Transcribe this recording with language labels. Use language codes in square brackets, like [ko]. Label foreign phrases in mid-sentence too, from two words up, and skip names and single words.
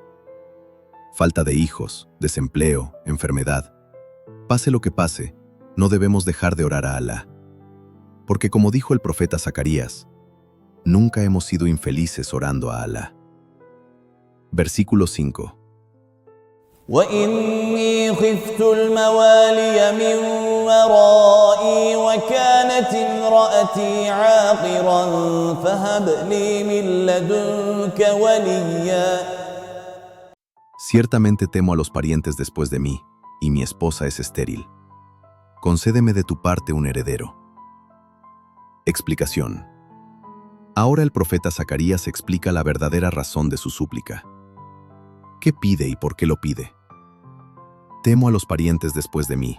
[es] Falta de hijos, desempleo, enfermedad. Pase lo que pase, no debemos dejar de orar a Alá. Porque como dijo el profeta Zacarías, nunca hemos sido infelices orando a Alá. Versículo 5. [ar] وإني خفت الموالي من ورائي وكانت امرأتي عاقرا فهب لي من لدنك وليا. [es] Ciertamente temo a los parientes después de mí, y mi esposa es estéril. Concédeme de tu parte un heredero. Explicación. Ahora el profeta Zacarías explica la verdadera razón de su súplica. ¿Qué pide y por qué lo pide? Temo a los parientes después de mí.